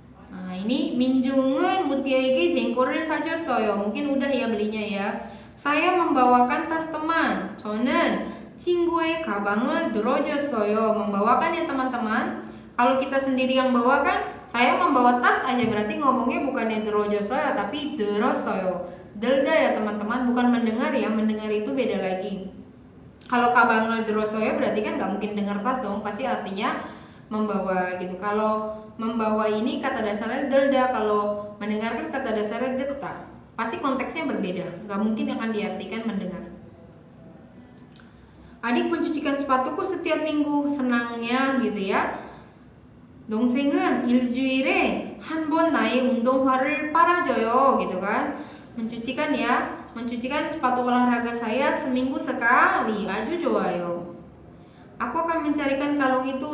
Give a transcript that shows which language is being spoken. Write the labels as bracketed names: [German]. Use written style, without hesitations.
[Indonesian] Nah, ini [Korean] Minjung은 Mutia에게 jengkol을 사줬어요. [Indonesian] Mungkin udah ya belinya ya. Saya membawakan tas teman. [Korean] 저는 친구의 가방을 들어줬어요. [Indonesian] Membawakan ya teman-teman. Kalau kita sendiri yang bawakan, saya membawa tas aja, berarti ngomongnya bukannya 들어줬어요 tapi 들었어요. Delda ya teman-teman, bukan mendengar ya. Mendengar itu beda lagi. Kalau [Korean] 가방을 들었어요 [Indonesian] berarti kan nggak mungkin dengar tas dong, pasti artinya membawa gitu. Kalau membawa ini kata dasarnya delda, kalau mendengarkan kata dasarnya detta. Pasti konteksnya berbeda, nggak mungkin akan diartikan mendengar. Adik mencucikan sepatuku setiap minggu, senangnya gitu ya. [Korean] 동생은 일주일에 한 번 나의 운동화를 빨아줘요 [Indonesian] gitu kan. Mencucikan ya, mencucikan sepatu olahraga saya seminggu sekali. [Korean] Aju 좋아요. [Indonesian] Aku akan mencarikan kalung itu.